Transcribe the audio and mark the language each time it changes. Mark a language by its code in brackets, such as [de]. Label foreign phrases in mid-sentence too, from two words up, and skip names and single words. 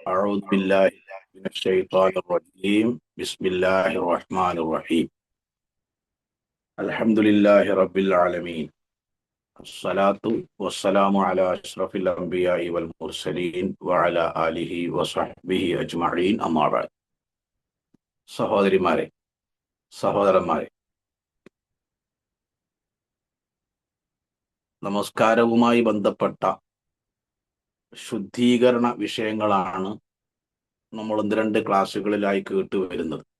[ar] أعوذ بالله من الشيطان الرجيم بسم الله الرحمن الرحيم الحمد لله رب العالمين الصلاة والسلام على أشرف الأنبياء والمرسلين وعلى آله وصحبه أجمعين أما بعد [ml] സഹോദരിമാരെ സഹോദരന്മാരെ നമസ്കാരവുമായി ബന്ധപ്പെട്ട ശുദ്ധീകരണ വിഷയങ്ങളാണ് നമ്മൾ ഒന്ന് രണ്ട് ക്ലാസ്സുകളിലായി കേട്ടുവരുന്നത്.